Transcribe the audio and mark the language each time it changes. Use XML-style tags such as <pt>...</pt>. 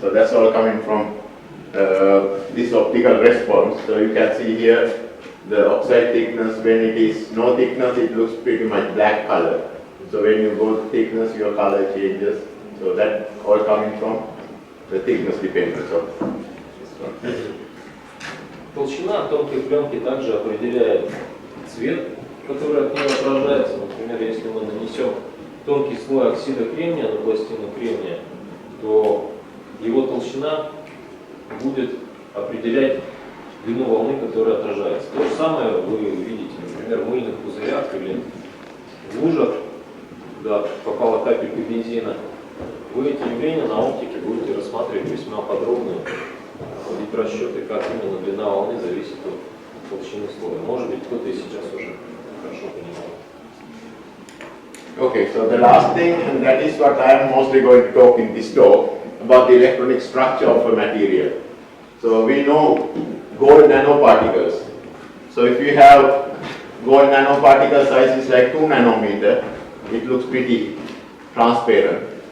<en>So that's all coming from this optical response. So you can see here the oxide thickness. When it is no thickness, it looks pretty much black color. So when you go to thickness, your color changes. So that all coming from the thickness dependence of this one.</en> <ru>Толщина тонкой пленки также определяет цвет, который от нее отражается. Например, если мы нанесем тонкий слой оксида кремния на пластину кремния, то его толщина будет определять длину волны, которая отражается. То же самое вы видите, например, в мыльных пузырях или в лужах, куда попала капелька бензина. Вы эти явления на оптике будете рассматривать весьма подробно, проводить расчеты, как именно длина волны зависит от толщины слоя. Может быть, кто-то и сейчас уже хорошо понимает.</ru> <en>Okay, so the last thing, and that is what I am mostly going to talk in this talk, about the electronic structure of a material. So we know gold nanoparticles. So if you have gold nanoparticle size is like 2 nanometer, it looks pretty transparent.</en>